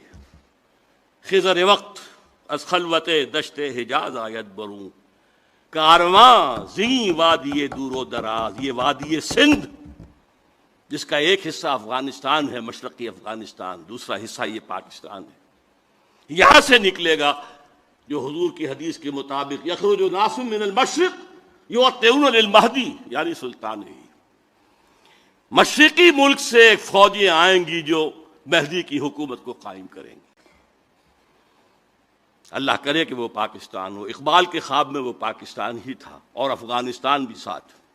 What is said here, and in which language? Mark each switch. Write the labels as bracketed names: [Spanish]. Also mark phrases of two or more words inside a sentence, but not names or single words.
[Persian] خضر وقت از خلوت دشت حجاز آید برون، کارواں زیں وادی دور و دراز۔ [Urdu] یہ وادی سندھ جس کا ایک حصہ افغانستان ہے، مشرقی افغانستان، دوسرا حصہ یہ پاکستان ہے، یہاں سے نکلے گا جو حضور کی حدیث کے مطابق [Arabic] یخرج ناس من المشرق یوطئون للمہدی، [Urdu] یعنی سلطان ہی، مشرقی ملک سے فوجیں آئیں گی جو مہدی کی حکومت کو قائم کریں گی۔ اللہ کرے کہ وہ پاکستان ہو۔ اقبال کے خواب میں وہ پاکستان ہی تھا اور افغانستان بھی ساتھ۔